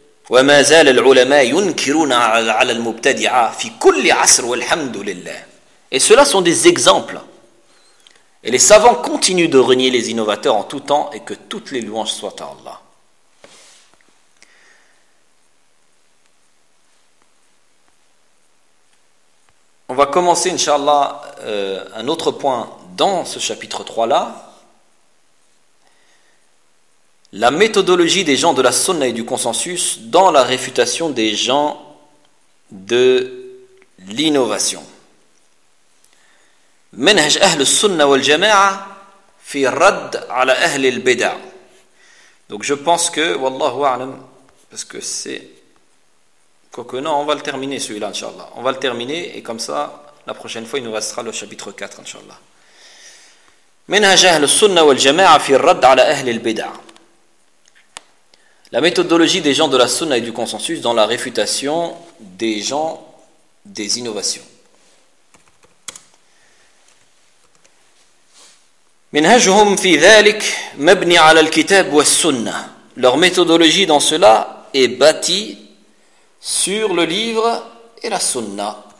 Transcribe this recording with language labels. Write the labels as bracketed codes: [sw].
[ar] وما زال العلماء ينكرون على المبتدعة في كل عصر والحمد لله. [fr] Et cela sont des exemples. Et les savants continuent de renier les innovateurs en tout temps et que toutes les louanges soient à Allah. On va commencer, inshallah, un autre point dans ce chapitre 3 là. La méthodologie des gens de la sunna et du consensus dans la réfutation des gens de l'innovation. [ar] منهج أهل السنة والجماعة في الرد على أهل البدع. [fr] Donc je pense que, wallahu a'lam, parce que c'est. Quoique non, on va le terminer celui-là, inshallah. On va le terminer et comme ça, la prochaine fois, il nous restera le chapitre 4, inshallah. [ar] منهج أهل السنة والجماعة في الرد على أهل البدع. [fr] La méthodologie des gens de la sunna et du consensus dans la réfutation des gens des innovations. [ar] منهجهم في ذلك مبني على الكتاب والسنة. [fr] Leur méthodologie dans cela est bâtie sur le livre et la sunna.